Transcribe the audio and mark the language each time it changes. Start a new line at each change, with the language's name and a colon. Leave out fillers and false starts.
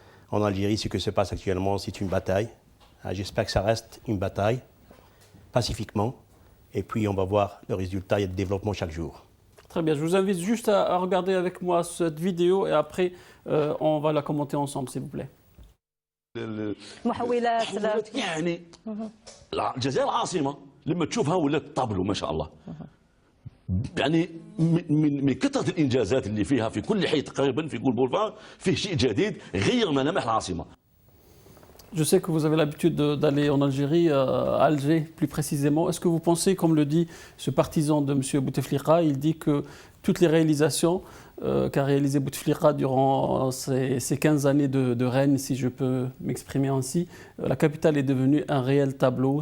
French: En Algérie, ce que se passe actuellement, c'est une bataille. J'espère que ça reste une bataille, pacifiquement, et puis on va voir le résultat et le développement chaque jour. Très bien, je vous invite juste à regarder avec moi cette vidéo et après on va la commenter ensemble, s'il vous plaît.
Arabic: محاولات يعني الجزائر العاصمه لما تشوفها ولات طابلو ما شاء الله يعني من كثره الانجازات اللي فيها في كل حي تقريبا في كل بولفار فيه شيء جديد غير ملامح العاصمه.
French: Je sais que vous avez l'habitude d'aller en Algérie, à Alger plus précisément. Est-ce que vous pensez, comme le dit ce partisan de M. Bouteflika, il dit que toutes les réalisations qu'a réalisées Bouteflika durant ces 15 années de règne, si je peux m'exprimer ainsi, la capitale est devenue un réel tableau.